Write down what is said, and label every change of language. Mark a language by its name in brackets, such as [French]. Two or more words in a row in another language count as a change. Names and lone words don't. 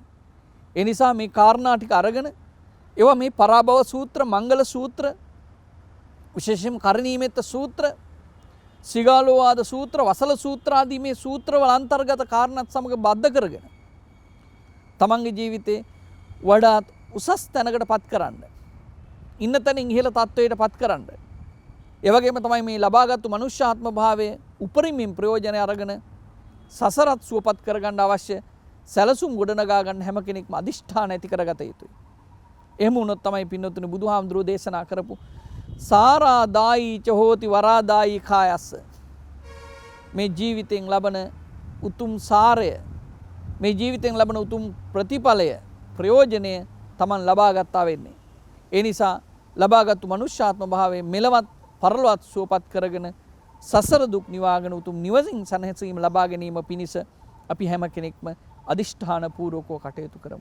[Sinhala] ඒ නිසා මේ කාරණා ටික අරගෙන ඒවා මේ පරාභව සූත්‍ර, මංගල සූත්‍ර, විශේෂයෙන්ම කරණීයමෙත්ත සූත්‍ර, සිගාලෝවාද සූත්‍ර, වසල සූත්‍ර ආදී මේ සූත්‍රවල අන්තර්ගත කාරණාත් සමග බද්ධ කරගෙන තමන්ගේ ජීවිතේ වඩාත් උසස් තැනකට පත් කරන්න, ඉන්න තැනින් ඉහළ තත්වයට පත් කරන්න. ඒ වගේම තමයි මේ ලබාගත්තු මනුෂ්‍යාත්ම භාවයේ උපරිමයෙන් ප්‍රයෝජනය අරගෙන සසරත් සුවපත් කරගන්න අවශ්‍ය සැලසුම් ගොඩනගා ගන්න හැම කෙනෙක්ම අදිෂ්ඨාන ඇති කරගත යුතුයි. එහෙම වුණොත් තමයි පින්වතුනි බුදුහාමුදුරුවෝ දේශනා කරපු [Pali] සාරාදායි ච හෝති වරාදායි කායස්ස, [Sinhala] මේ ජීවිතෙන් ලබන උතුම් සාරය, මේ ජීවිතෙන් ලබන උතුම් ප්‍රතිඵලය, ප්‍රයෝජනය Taman ලබා ගත්තා වෙන්නේ. ඒ නිසා ලබාගත්තු මනුෂ්‍යාත්ම භාවයේ මෙලවත් පරලොවත් සුවපත් කරගෙන සසර දුක් නිවාගෙන උතුම් නිවසින් සැනසීම ලබා ගැනීම පිණිස අපි හැම කෙනෙක්ම අදිෂ්ඨාන පූර්වකව කටයුතු කරමු.